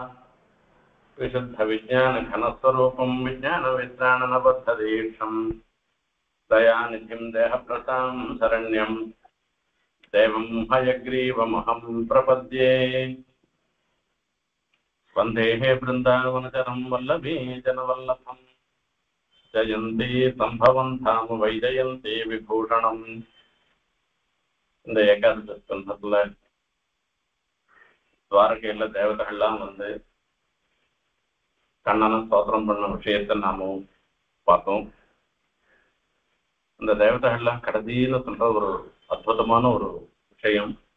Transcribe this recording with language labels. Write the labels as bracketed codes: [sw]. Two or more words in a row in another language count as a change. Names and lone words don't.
[sa] विशुद्धविज्ञानघनस्वरूपं विज्ञानवित्राणनबद्धदीक्षं दयानिधिं देहभृतां शरण्यं देवं हयग्रीवमहं प्रपद्ये। वन्देः बृन्दावनचरं वल्लभी जनवल्लभं जयन्ती सम्भवं धाम वैजयन्ती विभूषणम्। [ta] இந்த ஏகாதசி ஸ்கந்தத்துல துவாரகையில தேவதைகள்லாம் வந்து கண்ணனை ஸ்தோத்திரம் பண்ண விஷயத்தை நாமும் பார்த்தோம். இந்த தேவதைகள்லாம் கடைசியில சொல்ற ஒரு அற்புதமான ஒரு விஷயம்,